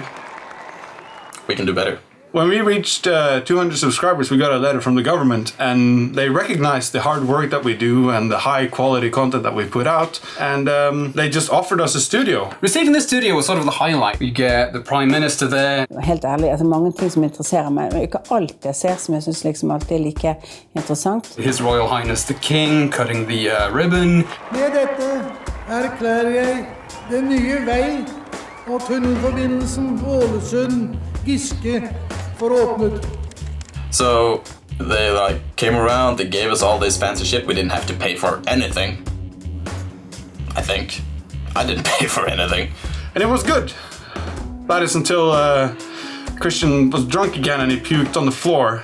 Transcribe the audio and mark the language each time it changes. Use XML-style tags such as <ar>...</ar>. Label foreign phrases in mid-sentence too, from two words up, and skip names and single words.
<en>We can do better. When we reached 200 subscribers, we got a letter from the government, and they recognized the hard work that we do and the high quality content that we put out, and they just offered us a studio. Receiving the studio was sort of the highlight. You get the Prime Minister there.</en> <no>Helt ærlig, altså mange ting som interesserer meg, men ikke alt jeg ser som jeg synes liksom alltid er like interessant.</no> <en>His Royal Highness the King cutting the ribbon.</en> <no>Med dette erklærer jeg den nye vei og tunnelforbindelsen Ålesund-Giske for åpnet.</no> <en>So they came around, they gave us all this fancy shit. We didn't have to pay for anything. I think. I didn't pay for anything. And it was good. That is until Christian was drunk again and he puked on the floor.</en>